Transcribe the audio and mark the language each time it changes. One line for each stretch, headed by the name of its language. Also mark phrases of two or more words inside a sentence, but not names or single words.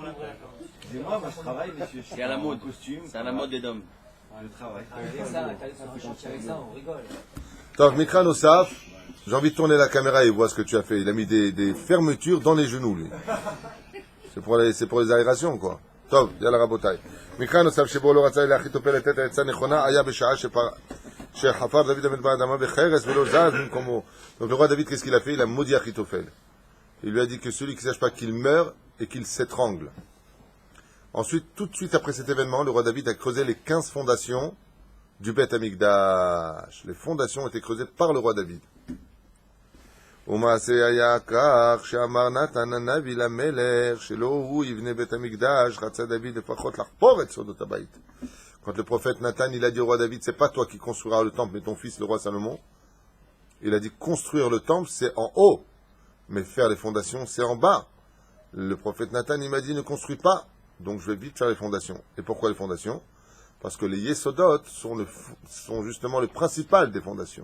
French: Excusez-moi, moi je travaille, monsieur. C'est à la mode. C'est à la mode des hommes. Je travaille. Avec ça, t'allais sur un chantier avec ça, on rigole.
Hebrew: טוב, מקרה נוסף,
French: j'ai envie de tourner la caméra et voir ce que tu as fait. Il a mis des fermetures dans les genoux, lui. C'est pour les aérations, quoi.
Hebrew: טוב, יאללה רבותי. מקרה נוסף, שבו לא רצה לאחיתופל לתת העצה נכונה, היה בשעה שחפר דוד המלך באדמה בחרס ולא זז ממקומו.
French: Donc le roi David, qu'est-ce qu'il a fait? Il a maudit Achitophel. Il lui a dit que celui qui ne sache pas qu'il meurt et qu'il s'étrangle. Ensuite, tout de suite après cet événement, le roi David a creusé les 15 fondations du Beth Amikdash. Les fondations ont été creusées par le roi David.
Hebrew: ומעשה היה כך שאמר נתן הנביא למלך שלא הוא יבנה בית המקדש, רצה דוד לפחות לחפור את סודות הבית.
French: Quand le prophète Nathan, il a dit au roi David, c'est pas toi qui construiras le temple, mais ton fils, le roi Salomon. Il a dit, construire le temple, c'est en haut, mais faire les fondations, c'est en bas. Le prophète Nathan, il m'a dit, ne construis pas, donc je vais vite faire les fondations. Et pourquoi les fondations? Parce que les yesodot sont justement le principal des fondations.